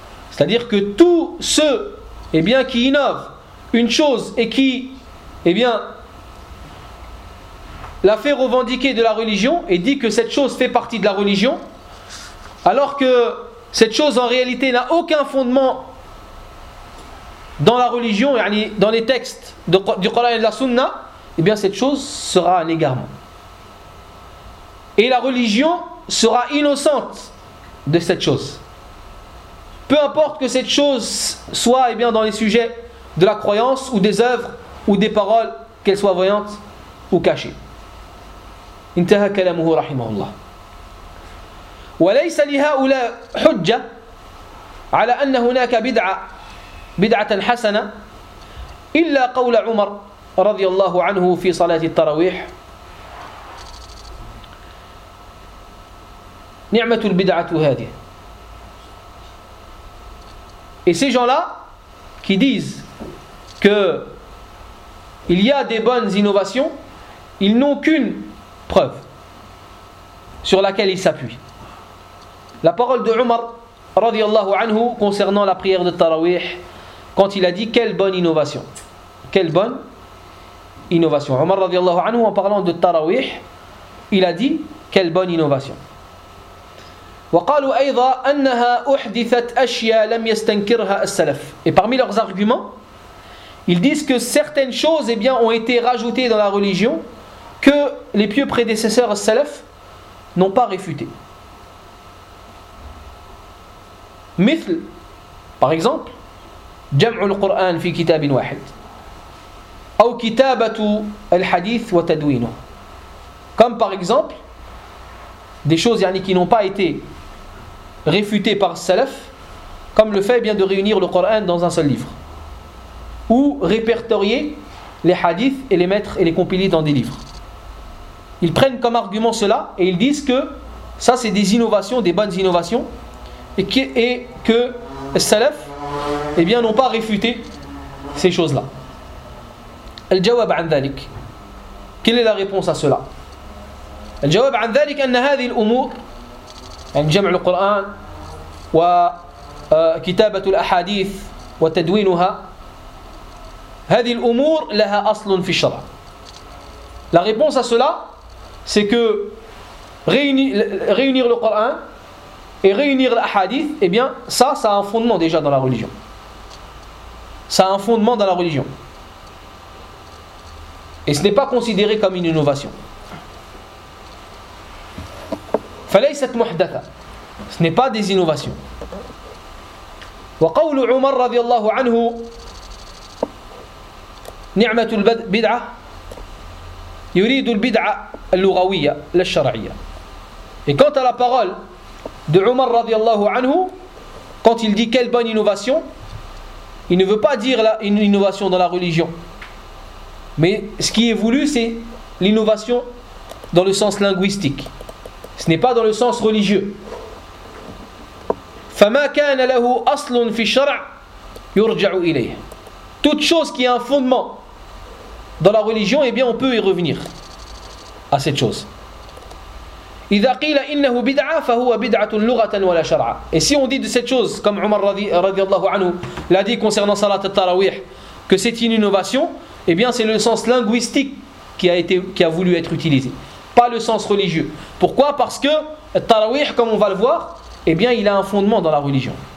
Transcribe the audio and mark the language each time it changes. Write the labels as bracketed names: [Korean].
[French] C'est-à-dire que tous ceux, eh bien, qui innovent une chose et qui, eh bien, la fait revendiquer de la religion et dit que cette chose fait partie de la religion, alors que cette chose en réalité n'a aucun fondement dans la religion, dans les textes du Coran et de la Sunna, eh bien cette chose sera un égarement. Et la religion sera innocente de cette chose. Peu importe que cette chose soit, eh bien, dans les sujets de la croyance ou des œuvres ou des paroles, qu'elles soient voyantes ou cachées. [Arabic] انتهى كلامه رحمه الله وليس لهؤلاء حجة على أن هناك بدعة حسنة إلا قول عمر رضي الله عنه في صلاة التراويح نعمة البدعة هذه. [French] Et ces gens-là qui disent que il y a des bonnes innovations, ils n'ont qu'une preuve sur laquelle il s'appuie. La parole de Umar radiallahu anhu concernant la prière de Tarawih, quand il a dit: quelle bonne innovation, quelle bonne innovation. Umar radiallahu anhu, en parlant de Tarawih, il a dit: quelle bonne innovation. [Arabic] وقالوا أيضا أنها أحدثت أشياء لم يستنكرها السلف. [French] Et parmi leurs arguments, ils disent que certaines choses, eh bien, ont été rajoutées dans la religion que les pieux prédécesseurs salaf n'ont pas réfutées. [Arabic] مثل, [French] par exemple, [Arabic] جمع القرآن في كتاب واحد أو كتابة الحديث وتدوينه. [French] Comme par exemple, des choses يعني, qui n'ont pas été réfutées par salaf, comme le fait bien de réunir le Coran dans un seul livre. Ou répertorier les hadiths et les mettre et les compiler dans des livres. Ils prennent comme argument cela et ils disent que ça c'est des innovations, des bonnes innovations, et que les salaf eh bien, n'ont pas réfuté ces choses-là. [Arabic] Al-jawab an dhalik. [French] Quelle est la réponse à cela ? [Arabic] Al-jawab an dhalik anna hadhi al-umur, yani jam' al-Qur'an wa kitabatu al-ahadith wa tadwinuha. هذه الأمور لها أصل في الشرع. [French] La réponse à cela, c'est que réunir le Coran et réunir l'Ahadith, eh bien, ça a un fondement déjà dans la religion. Ça a un fondement dans la religion. Et ce n'est pas considéré comme une innovation. [Arabic] فليست محدثة. [French] Ce n'est pas des innovations. [Arabic] وقول عمر رضي الله عنه نعمة البدعة يريد البدعة اللغوية للشرعية. [French] Et quant à la parole de Omar radiallahu anhu, quand il dit quelle bonne innovation, il ne veut pas dire une innovation dans la religion, mais ce qui est voulu c'est l'innovation dans le sens linguistique, ce n'est pas dans le sens religieux. [Arabic] فما كان له أصل في الشرع يرجع إليه. [French] Toute chose qui a un fondement dans la religion, eh bien, on peut y revenir à cette chose. [Arabic] إذا قيل إنه بدعة فهو بدعة لغة ولا شرعة. [French] Et si on dit de cette chose, comme Omar radiallahu anhu l'a dit concernant Salat al-Tarawih, que c'est une innovation, eh bien, c'est le sens linguistique qui a voulu être utilisé, pas le sens religieux. Pourquoi ? Parce que Tarawih, comme on va le voir, eh bien, il a un fondement dans la religion.